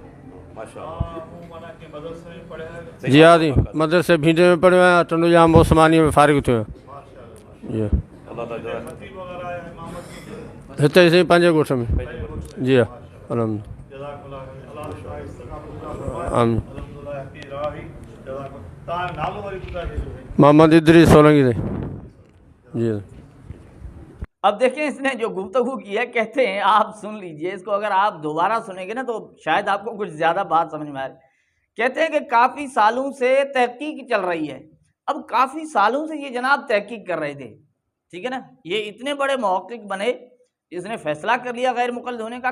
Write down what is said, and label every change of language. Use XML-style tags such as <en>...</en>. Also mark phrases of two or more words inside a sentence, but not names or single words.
<sd>जी हा जी, मदरसे भींडे में पढ़ियो आहियां, टंडुजाम ओस्मानीअ में फ़ारिग़ थियो आहियां। हिते ई साईं पंहिंजे ॻोठ में। जी हा, आमीन। मोहम्मद इदरीस सोलंगी साईं। जी।</sd> <ur>اب دیکھیں اس نے جو گفتگو کی ہے، کہتے ہیں، آپ سن لیجئے اس کو، اگر آپ دوبارہ سنیں گے نا تو شاید آپ کو کچھ زیادہ بات سمجھ میں آئے۔ کہتے ہیں کہ کافی سالوں سے تحقیق چل رہی ہے، اب کافی سالوں سے یہ جناب تحقیق کر رہے تھے، ٹھیک ہے نا، یہ اتنے بڑے محقق بنے، اس نے فیصلہ کر لیا غیر مقلد ہونے کا۔</ur>